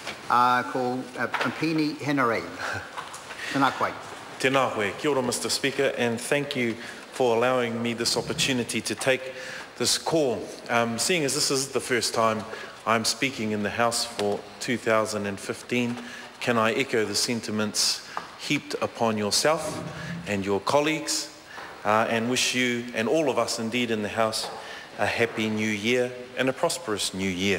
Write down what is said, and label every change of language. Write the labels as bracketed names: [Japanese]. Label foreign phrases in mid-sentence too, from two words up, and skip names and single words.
[Māori] ko Pini Henarei. Tēnā koe. Tēnā koe. Kia ora, [English] Mr. Speaker, and thank you for allowing me this opportunity to take this call. Seeing as this is the first time I'm speaking in the House for 2015, can I echo the sentiments heaped upon yourself and your colleagues and wish you and all of us indeed in the House a happy new year and a prosperous new year.